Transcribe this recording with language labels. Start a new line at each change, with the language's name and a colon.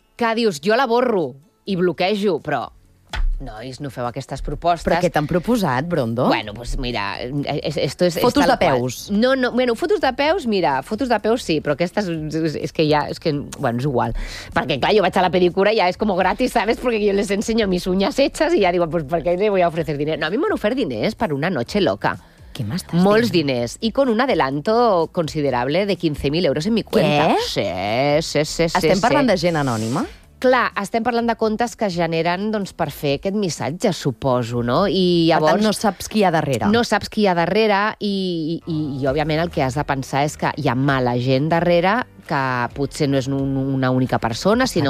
Catalan: Que dius, jo la borro i bloquejo, però, nois, no feu aquestes propostes. Però què t'han proposat, Brondo?
Spanish: Bueno, doncs pues mira... esto es,
Catalan: fotos de peus. Qual. No, no, bueno, fotos de peus, mira, fotos de peus sí, però aquestes és que ja... És que, bueno, és igual. Perquè, clar, jo vaig a la pedicura i ja és com gratis, ¿sabes?
Spanish: Porque yo les enseño mis uñas hechas y ya digo, pues ¿por qué le voy a ofrecer dinero? No,
Catalan: a mi m'han ofert diners per
Spanish: una noche loca.
Catalan: Molts diners.
Spanish: I con un adelanto considerable de 15.000 euros en mi cuenta.
Catalan: Què? Sí. Estem parlant de gent anònima? Clar, estem parlant de comptes que es generen doncs, per fer aquest missatge, suposo, no? I llavors, per tant, no saps qui hi ha darrere. No saps qui hi ha darrere i òbviament, el que has de pensar és que hi ha mala gent darrere, que potser no és una única persona, sinó